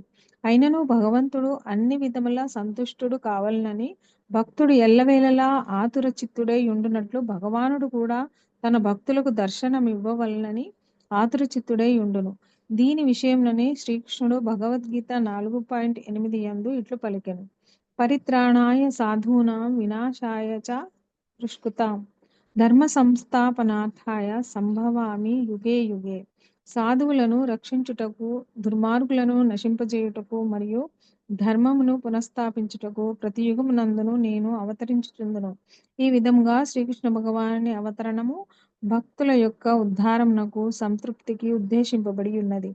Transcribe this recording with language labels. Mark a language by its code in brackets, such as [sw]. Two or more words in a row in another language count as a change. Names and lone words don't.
[te] అయినను భగవంతుడు అన్ని విధముల సంతుష్టుడు కావాలనని భక్తుడు ఎల్లవేళలా ఆతుర చిత్తుడై ఉండునట్లు భగవానుడు కూడా తన భక్తులకు దర్శనమివ్వవలనని ఆతుర చిత్తుడై ఉండును. దీని విషయంలోనే శ్రీకృష్ణుడు భగవద్గీత 4.8 యందు ఇట్లు పలికెను. [sa] పరిత్రాణాయ సాధూనాం వినాశాయ చ దుష్కృతాం ధర్మ సంస్థాపనార్థాయ సంభవామి యుగే యుగే. [te] సాధువులను రక్షించుటకు, దుర్మార్గులను నశింపజేయుటకు మరియు ధర్మమును పునఃస్థాపించుటకు ప్రతి యుగమునందును నేను అవతరించుచుందును. ఈ విధముగా శ్రీకృష్ణ భగవానుని అవతరణము భక్తుల యొక్క ఉద్ధారమునకు సంతృప్తికి ఉద్దేశింపబడి ఉన్నది.